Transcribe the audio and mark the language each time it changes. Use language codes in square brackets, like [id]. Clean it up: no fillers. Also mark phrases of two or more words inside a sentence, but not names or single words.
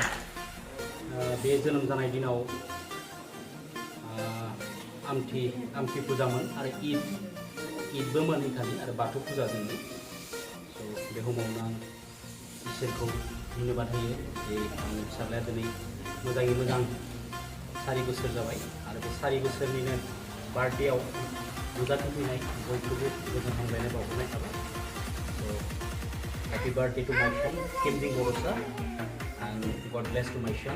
[brx] बे जोनोम जानाय दिनाव आमथि फुजामोन आरो ईदबोमोन इखालि आरो बाथौ फुजा जोंनि। बे समावनो आं इसोरखौ धन्यबाद होयो जे आंनि फिसाज्लाया दिनै मोजाङै मोजां 4 बोसोर जाबाय आरो बे 4 बोसोरनिनो बार्थडेआव नुजाथिफैनाय बयखौबो गोजोन हामलायनाय बावहरनाय थाबाय। [en] Happy birthday to my son, Kimjing Borosa, and God bless to my son.